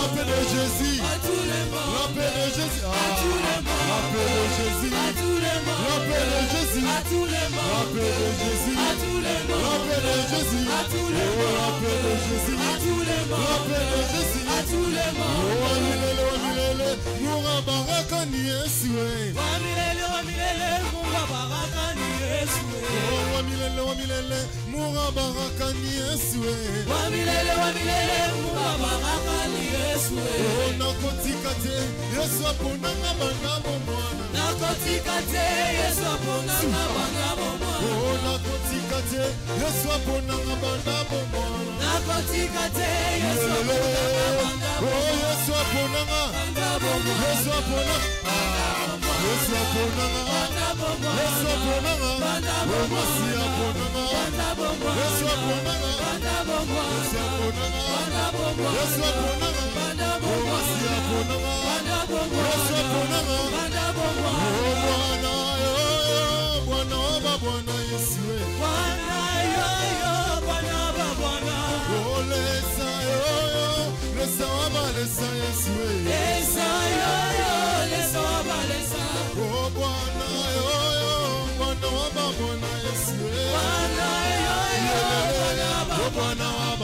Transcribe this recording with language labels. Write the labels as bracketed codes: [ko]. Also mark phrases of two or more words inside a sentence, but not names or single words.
[fr] La paix de Jésus à tous les mondes. La paix de Jésus à tous les mondes. La paix de Jésus à tous les mondes. La paix de Jésus à tous les La mondes. paix de Jésus à tous les mondes. La paix de Jésus à tous les Oh, la mondes. paix de Jésus à tous les La mondes. paix de Jésus à tous les mondes. [sw] Oh, milele, milele, Munga baraka ni Yesu eh. Wamilele Mungu baraka ni Yesu. Oh, milele, Munga baraka ni Yesu eh. Wamilele Mungu baraka ni Yesu. [ln] Oh, nakotika te yesu aponanga banga bomwana nakotika te yesu aponanga banga bomwana oh nakotika te yesu aponanga banga bomwana nakotika te yesu aponanga banga bomwana oh yesu aponanga banga bomwana yesu aponanga yesu aponanga banga bomwana yesu aponanga banga oh masi aponanga banga bomwana yesu aponanga banga bomwana yesu aponanga banga bomwana yesu aponanga banga oh masi aponanga banga bomwana yesu aponanga banga bomwana [bem] oh bwana yo bwana oba bwana yesu bwana yo bwana ba bwana oh lesa yo lesa oba lesa yesu lesa yo lesa ba lesa oh bwana yo bwana oba bwana yesu bwana yo bwana ba bwana oba